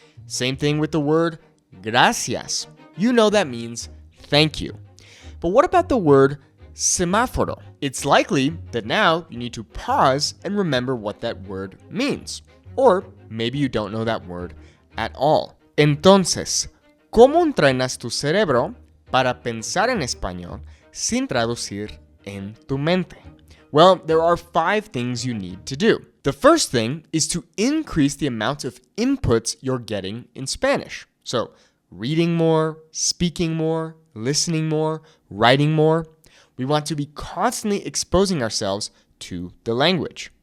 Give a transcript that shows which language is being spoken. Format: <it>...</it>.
<en>Same thing with the word gracias. You know that means thank you. But what about the word semáforo? It's likely that now you need to pause and remember what that word means. Or maybe you don't know that word at all.</en> <es>Entonces, ¿cómo entrenas tu cerebro para pensar en español sin traducir en tu mente?</es> <en>Well, there are 5 things you need to do. The first thing is to increase the amount of inputs you're getting in Spanish. So, reading more, speaking more, listening more, writing more. We want to be constantly exposing ourselves to the language.</en>